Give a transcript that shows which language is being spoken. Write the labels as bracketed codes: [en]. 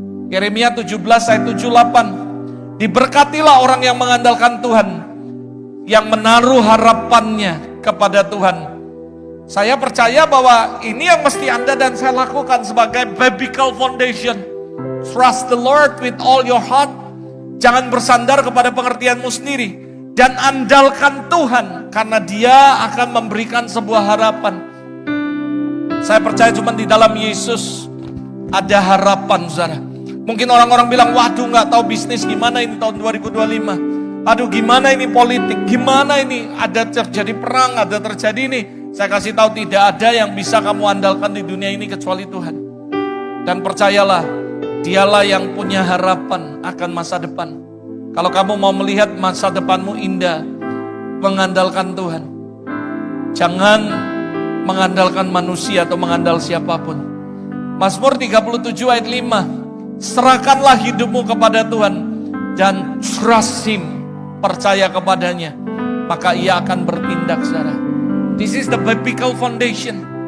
[id] Yeremia 17 ayat 7-8. Diberkatilah orang yang mengandalkan Tuhan, yang menaruh harapannya kepada Tuhan. Saya percaya bahwa ini yang mesti Anda dan saya lakukan sebagai biblical foundation. [en] Trust the Lord with all your heart. [id] Jangan bersandar kepada pengertianmu sendiri, dan andalkan Tuhan, karena Dia akan memberikan sebuah harapan. Saya percaya cuma di dalam Yesus ada harapan, saudara. Mungkin orang-orang bilang, waduh gak tahu bisnis gimana ini tahun 2025. Aduh gimana ini politik, gimana ini ada terjadi perang, ada terjadi ini. Saya kasih tahu tidak ada yang bisa kamu andalkan di dunia ini kecuali Tuhan. Dan percayalah, Dialah yang punya harapan akan masa depan. Kalau kamu mau melihat masa depanmu indah, mengandalkan Tuhan. Jangan mengandalkan manusia atau mengandal siapapun. Mazmur 37 ayat 5. Serahkanlah hidupmu kepada Tuhan dan [en] trust Him, [id] percaya kepadanya, maka Ia akan bertindak, saudara. [en] This is the biblical foundation.